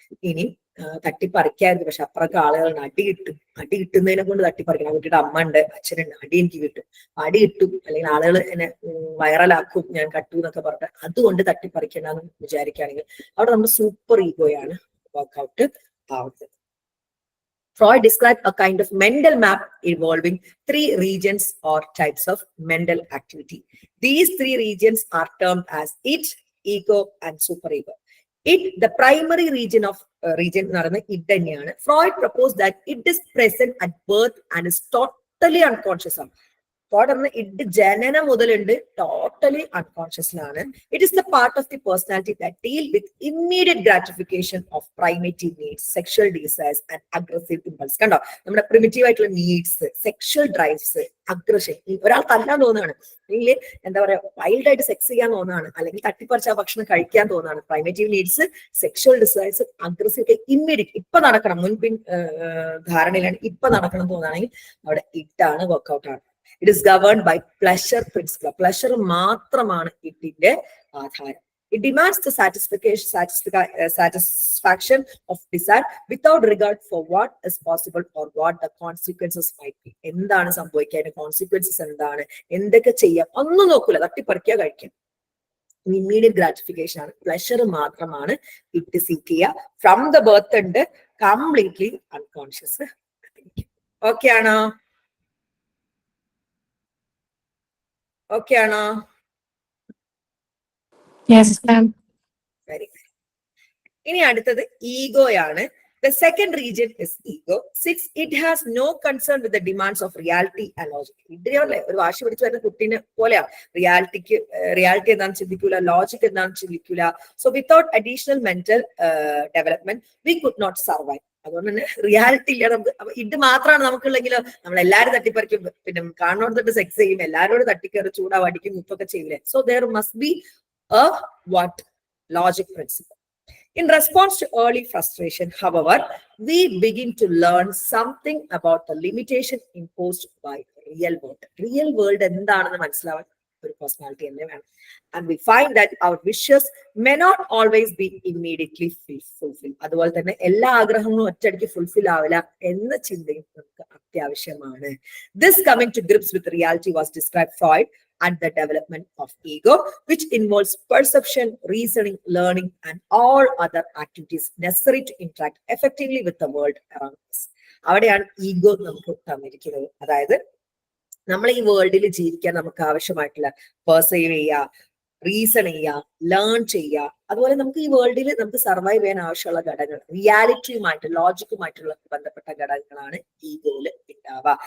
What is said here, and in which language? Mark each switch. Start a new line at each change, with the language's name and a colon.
Malayalam: ഇനി തട്ടിപ്പറിക്കായിരുന്നു, പക്ഷെ അപ്പുറത്തെ ആളുകളുടെ അടി കിട്ടും, അടി കിട്ടുന്നതിനെ കൊണ്ട് തട്ടിപ്പറിക്കണം. കുട്ടിയുടെ അമ്മ ഉണ്ട്, അച്ഛനുണ്ട്, അടി എനിക്ക് കിട്ടും, അടി കിട്ടും, അല്ലെങ്കിൽ ആളുകൾ എന്നെ വൈറലാക്കും, ഞാൻ കട്ടു എന്നൊക്കെ പറഞ്ഞിട്ട് അതുകൊണ്ട് തട്ടിപ്പറിക്കണ്ടെന്ന് വിചാരിക്കുകയാണെങ്കിൽ അവിടെ നമ്മുടെ സൂപ്പർ ഈഗോയാണ് വർക്ക്ഔട്ട് ആവുന്നത്.
English: Freud described a kind of mental map involving 3 regions or types of mental activity. These 3 regions are termed as id, ego, and superego. Id, the primary region of region
Malayalam: എന്ന് പറയുന്നത് id തന്നെയാണ്.
English: Freud proposed that it is present at birth and is totally unconscious.
Malayalam: Thought എന്ന id ജനനം മുതലുണ്ട് totally അൺകോൺഷ്യസിലാണ്.
English: It is the part of the personality that deal with immediate gratification of primitive needs, sexual desires and aggressive impulse.
Malayalam: കണ്ടോ, നമ്മുടെ primitive ആയിട്ടുള്ള needs, sexual drives, aggression. ഒരാൾ തല്ലാൻ തോന്നുകയാണ്, അല്ലെങ്കിൽ എന്താ പറയാ വൈൽഡ് ആയിട്ട് സെക്സ് ചെയ്യാൻ തോന്നുകയാണ്, അല്ലെങ്കിൽ തട്ടിപ്പറിച്ച ഭക്ഷണം കഴിക്കാൻ തോന്നുകയാണ്. പ്രൈമേറ്റീവ് നീഡ്സ്, സെക്ഷൽ ഡിസയേഴ്സ്, അഗ്രസീവ് ഒക്കെ ഇമ്മീഡിയറ്റ് ഇപ്പൊ നടക്കണം, മുൻപിൻ ധാരണയിലാണ് ഇപ്പൊ നടക്കണം എന്ന് തോന്നുകയാണെങ്കിൽ അവിടെ ഇട്ടാണ്, വർക്ക്ഔട്ട് ആണ്.
English: It is governed by pleasure principle.
Malayalam: Pleasure മാത്രമാണ് ഇതിന്റെ ആധാരം.
English: It demands the satisfaction of desire without regard for what is possible or what the consequences might be.
Malayalam: എന്താണ് സംഭവിക്കുക, കോൺസിക്വൻസസ് എന്താണ്, എന്തൊക്കെ ചെയ്യാം, ഒന്നും നോക്കൂല, തട്ടിപ്പറിക്കുക, കഴിക്കാം. ഇമ്മീഡിയറ്റ് ഗ്രാറ്റിഫിക്കേഷൻ ആണ്, പ്ലഷർ മാത്രമാണ് ഇട്ട് സീക്ക് ചെയ്യുക.
English: From the birth ഉണ്ട് completely unconscious.
Malayalam: ഓക്കെ ആണോ? ഓക്കെ ആണോ?
English: Yes, ma'am.
Malayalam: Very good. ഇനി അടുത്തത് ഈഗോയാണ്.
English: The second region is ego. Since it has no concern with the demands of reality and logic.
Malayalam: ഇതിലെ ഒരു വാശി പിടിച്ചു വരുന്ന കുട്ടീനെ പോലെയാണ്. റിയാലിറ്റി എന്താണെന്ന് ചിന്തിക്കൂല, ലോജിക് എന്താണെന്ന് ചിന്തിക്കൂല.
English: So without additional mental development we could not survive.
Malayalam: അതുകൊണ്ട് തന്നെ റിയാലിറ്റി ഇല്ല നമുക്ക്. അപ്പൊ ഇത് മാത്രമാണ് നമുക്കുള്ളെങ്കിലോ നമ്മൾ എല്ലാവരും തട്ടിപ്പറിക്കും, പിന്നെ കാണുന്നോടത്തിട്ട് സെക്സ് ചെയ്യും, എല്ലാവരോടും തട്ടിക്കയറി ചൂടാ വടിക്കും, ഉപ്പൊക്കെ ചെയ്യില്ലേ.
English: So there must be a logic principle. In response to early frustration, however, we begin to learn something about the limitation imposed by real world.
Malayalam: Real world എന്താണെന്ന് മനസ്സിലാവാൻ ഒരു പേഴ്സണാലിറ്റി തന്നെ വേണം.
English: And we find that our wishes may not always be immediately fulfilled.
Malayalam: അതുപോലെ തന്നെ എല്ലാ ആഗ്രഹങ്ങളും ഒറ്റയടിക്ക് ഫുൾഫിൽ ആവില്ല എന്ന ചിന്തയും നമുക്ക് അത്യാവശ്യമാണ്.
English: This coming to grips with reality was described Freud and the development of ego, which involves perception, reasoning, learning, and all other activities necessary to interact effectively with the world around us.
Malayalam: അവിടെയാണ് ego നമുക്ക് തന്നിരിക്കുന്നത്. അതായത് നമ്മൾ ഈ വേൾഡിൽ ജീവിക്കാൻ നമുക്ക് ആവശ്യമായിട്ടുള്ള പെർസീവ് ചെയ്യുക, റീസൺ ചെയ്യുക, ലേൺ ചെയ്യുക, അതുപോലെ നമുക്ക് ഈ വേൾഡിൽ നമുക്ക് സർവൈവ് ചെയ്യാൻ ആവശ്യമുള്ള ഘടകങ്ങൾ, റിയാലിറ്റിയുമായിട്ട് ലോജിക്കുമായിട്ടുള്ള ബന്ധപ്പെട്ട ഘടകങ്ങളാണ് ഈഗോയില് ഉണ്ടാവുക.